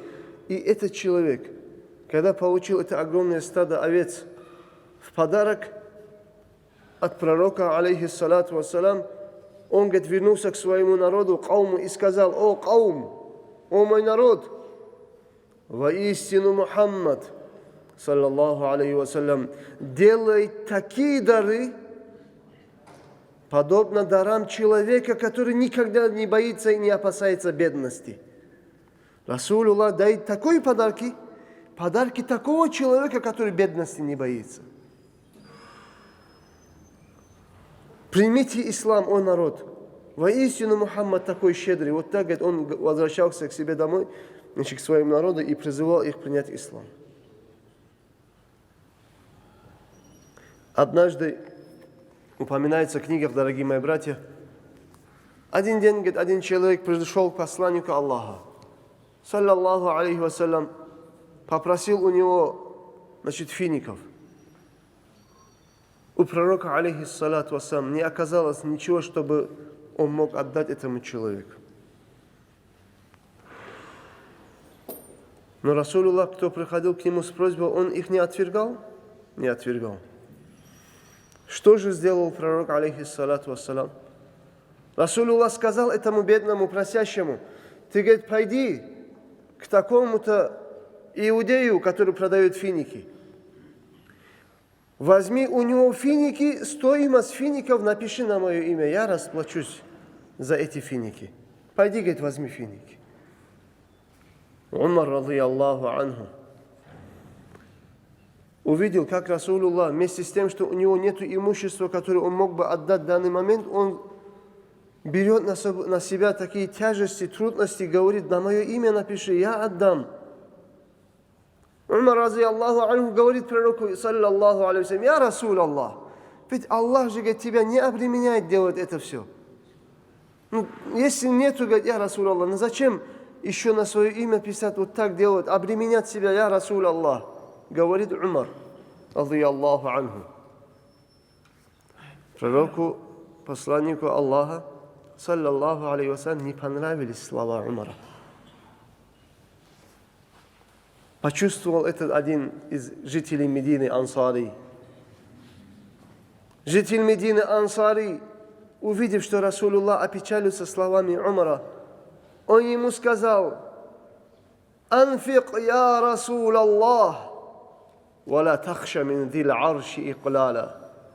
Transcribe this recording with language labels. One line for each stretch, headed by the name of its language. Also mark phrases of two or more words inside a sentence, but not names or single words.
Russian: И этот человек, когда получил это огромное стадо овец в подарок от пророка,
Arabic: عليه الصلاة والسلام,
Russian: он, говорит, вернулся к своему народу, кауму, и сказал: «О, каум, о мой народ, воистину Мухаммад,
Arabic: صلى الله عليه وسلم,
Russian: делает такие дары, подобно дарам человека, который никогда не боится и не опасается бедности». Расулуллах дает такие подарки такого человека, который бедности не боится. Примите ислам, о народ. Воистину Мухаммад такой щедрый. Вот так, говорит, он возвращался к себе домой, значит, к своему народу, и призывал их принять ислам. Однажды упоминается в книгах, дорогие мои братья, один день, говорит, один человек пришел к посланнику Аллаха,
Arabic: صلى الله عليه وسلم,
Russian: попросил у него, значит, фиников. У пророка,
Arabic: عليه الصلاة والسلام,
Russian: не оказалось ничего, чтобы он мог отдать этому человеку. Но Расулуллах, кто приходил к нему с просьбой, он их не отвергал? Не отвергал. Что же сделал пророк,
Arabic: عليه الصلاة والسلام?
Russian: Расулуллах сказал этому бедному просящему: ты, говорит, пойди к такому-то иудею, который продает финики. Возьми у него финики, стоимость фиников напиши на мое имя, я расплачусь за эти финики. Пойди, говорит, возьми финики.
Arabic: Умар, رضي الله عنه,
Russian: увидел, как Расулуллах, вместе с тем, что у него нет имущества, которое он мог бы отдать в данный момент, он берет на себя такие тяжести, трудности, говорит: на мое имя напиши, я отдам.
Arabic: Умар, رضي الله عنه,
Russian: говорит пророку,
Arabic: صلى الله عليه وسلم: يا رسول الله,
Russian: ведь Аллах же, говорит, тебя не обременяет делать это все. Ну, если нету, говорит,
Arabic: يا رسول الله,
Russian: ну зачем еще на свое имя писать, вот так делать, обременять себя,
Arabic: يا رسول الله,
Russian: говорит Умар,
Arabic: رضي الله عنه.
Russian: Пророку, посланнику Аллаха,
Arabic: صلى الله عليه وسلم,
Russian: не понравились слова Умара. Почувствовал этот один из жителей Медины, Ансари. Житель Медины, Ансари, увидев, что Расулуллах опечалился словами Умара, он ему сказал:
Arabic: «أنفق يا رسول الله ولا تخش من ذي العرش إقلالا».